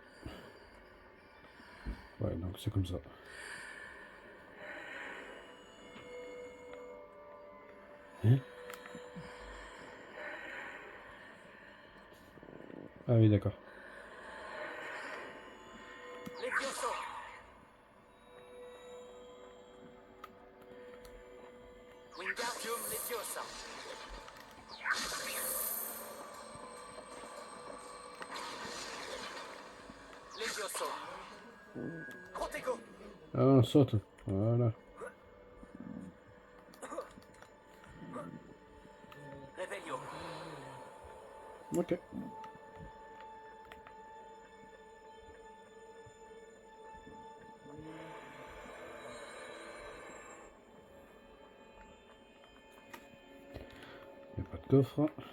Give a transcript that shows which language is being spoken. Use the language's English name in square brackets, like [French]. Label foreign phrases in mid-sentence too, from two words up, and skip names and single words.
[French] Ouais, donc c'est comme ça. Hein? Ah oui, d'accord. Levioso. Wingardium Leviosa. Levioso. Protego. Ah, saute. Voilà. Réveillon. Ok. Il n'y a pas de coffre.